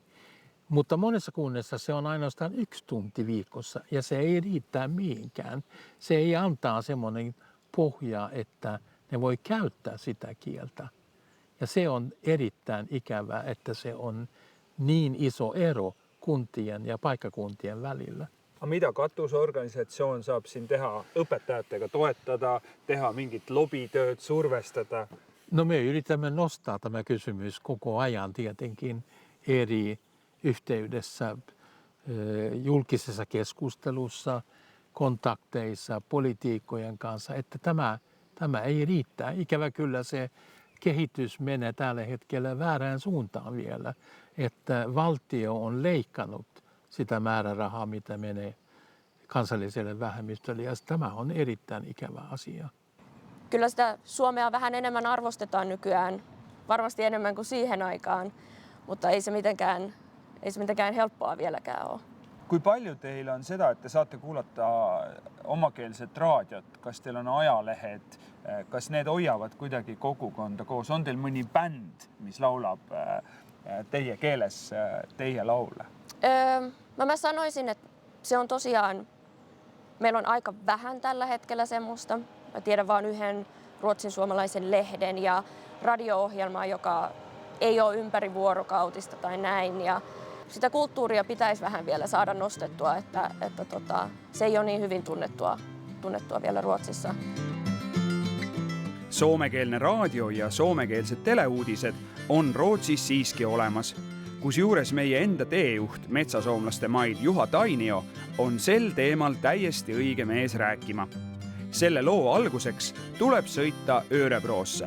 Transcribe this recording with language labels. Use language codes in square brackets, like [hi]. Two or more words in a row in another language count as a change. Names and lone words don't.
[fi] Mutta monessa kunnassa se on ainoastaan 1 tunti viikossa ja se ei riittää mihinkään. Se ei antaa semmoinen pohja, että ne voi käyttää sitä kieltä. Ja se on erittäin ikävää, että se on niin iso ero kuntien ja paikkakuntien välillä. [et] Mida katusorganisatsioon saab siin teha? Õpetajatega toetada, teha mingit lobitööd, survestada? [fi] No me yritämme nostaa tämä kysymys koko ajan tietenkin eri yhteydessä, julkisessa keskustelussa, kontakteissa, politiikkojen kanssa, että tämä ei riittää. Ikävä kyllä se kehitys menee tällä hetkellä väärään suuntaan vielä, että valtio on leikannut sitä määrärahaa, mitä menee kansalliselle vähemmistölle, ja tämä on erittäin ikävä asia. Kyllä sitä suomea vähän enemmän arvostetaan nykyään, varmasti enemmän kuin siihen aikaan, mutta ei se mitenkään helppoa vieläkään ole. [et] Kui palju teil on seda, et te saate kuulata omakeelset raadiot? Kas teil on ajalehed? Kas need hoiavad kuidagi kogukonda koos? On teil mõni bänd, mis laulab teie keeles teie laule? [fi] Mä sanoisin, että se on tosiaan, meillä on aika vähän tällä hetkellä semmoista. Mä tiedän vaan yhden ruotsin suomalaisen lehden ja radio-ohjelmaa, joka ei ole ympärivuorokautista tai näin. Ja sitä kulttuuria pitäisi vähän vielä saada nostettua, että se ei ole niin hyvin tunnettua vielä Ruotsissa. [et] Soomekeelne raadio ja soomekeelsed teleuudised on Rootsis siiski olemas. Kusjuures meie enda teejuht metsasoomlaste mail Juha Tainio on sel teemal täiesti õige mees rääkima. Selle loo alguseks tuleb sõita Örebroosse.